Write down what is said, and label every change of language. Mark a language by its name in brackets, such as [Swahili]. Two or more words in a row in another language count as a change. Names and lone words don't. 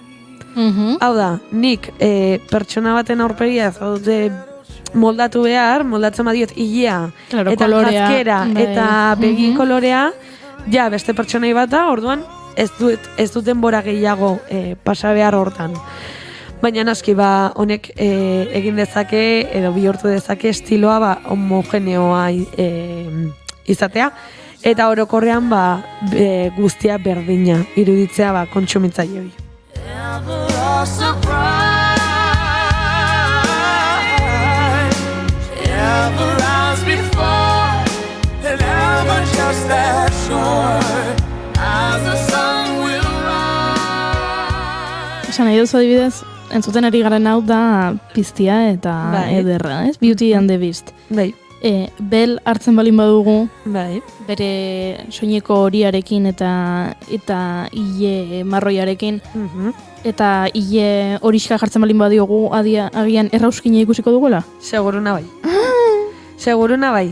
[Basque] Hau da, nik pertsona baten aurpegia moldatu behar, moldatzen badiot ilea, eta jazkera, eta begi kolorea, beste pertsonai bat da, orduan ez dut denbora gehiago pasa behar hortan. Baina naski, honek egin dezake, edo bihurtu dezake estiloa homogeneoa izatea, eta orokorrean guztia berdina iruditzea kontsumitzaile hori. [English] Never a surprise, never as before, and never just just as sure as the sun will rise. [Basque] Esan nahi duzu adibidez, entzuten ari garen hau da piztia eta Bai. ederra, ez? [English] Beauty and the Beast. [Basque] Bai. Bel hartzen balin badugu, Bai. bere soineko horiarekin eta ile marroiarekin, eta ile horiska jartzen balin badiogu agian errauskina ikusiko dugula? Seguruna bai. Seguruna bai.